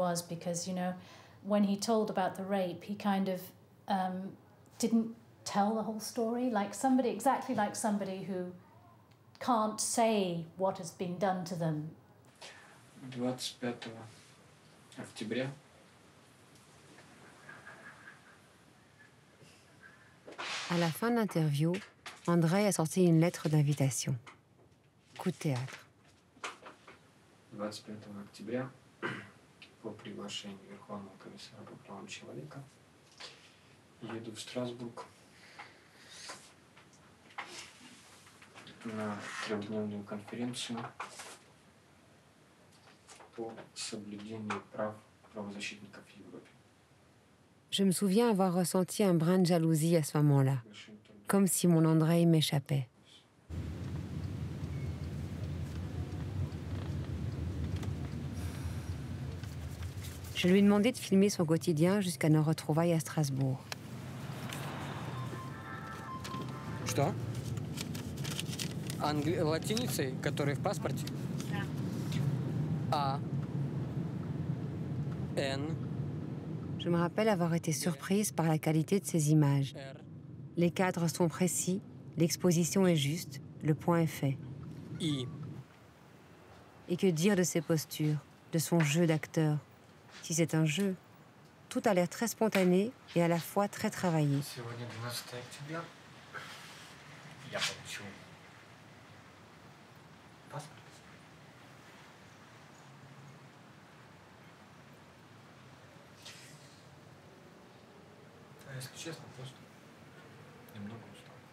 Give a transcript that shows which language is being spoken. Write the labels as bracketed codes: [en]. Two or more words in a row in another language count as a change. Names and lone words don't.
[en] was, because, you know, when he told about the rape, he kind of didn't tell the whole story, like somebody, exactly like somebody who can't say what has been done to them. [ru] 25 октября [fr] À la fin de l'interview, Andrei a sorti une lettre d'invitation. Coup de théâtre. [ru] 25 октября по приглашению Верховного комиссара по правам человека еду в Страсбург на трехдневную конференцию по соблюдению прав правозащитников в Европе. [fr] Je me souviens avoir ressenti un brin de jalousie à ce moment-là, comme si mon Andrei m'échappait. Je lui ai demandé de filmer son quotidien jusqu'à nos retrouvailles à Strasbourg. [ru] Что? Латиницей, которые в паспорте? Да. А. N. [fr] Je me rappelle avoir été surprise par la qualité de ces images. Les cadres sont précis, l'exposition est juste, le point est fait. I. Et que dire de ses postures, de son jeu d'acteur? Si c'est un jeu, tout a l'air très spontané et à la fois très travaillé. [ru] Сегодня 12 октября. Я получил паспорт. А если честно, просто немного устал.